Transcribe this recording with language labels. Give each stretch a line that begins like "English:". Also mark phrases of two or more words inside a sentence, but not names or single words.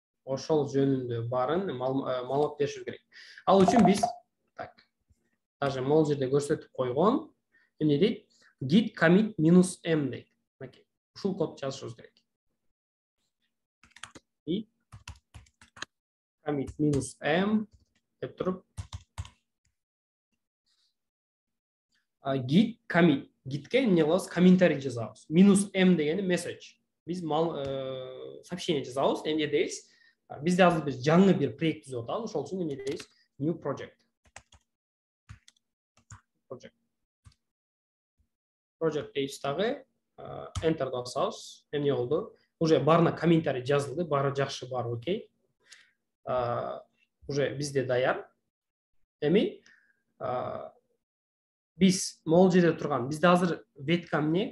Kyrgyz: ошол жөнүндө баарын маалымат беришибиз керек. Ал үчүн биз так даже могул жерде көрсөтүп койгон эмне дейт?
English: Git commit -m
Kyrgyz: дейт. Ушул код жазышыбыз керек.
English: Git commit -m
Kyrgyz: деп туруп
English: git commit
Kyrgyz: gitке эмне кылабыз? Комментарий жазабыз. -m дегени message. Биз сообщение жазабыз. Эмне дейбиз? Бизде азыр биз жаңы бир проект түзүп атабыз. Ошол үчүн эмне дейбиз?
English: New project.
Kyrgyz: Project дейбиз дагы enter басабыз. Эмне болду? Уже баарына комментарий жазылды, баары жакшы, баары окей. Уже бизде даяр. Эми биз могул жерде турган, бизде азыр ветка эмне?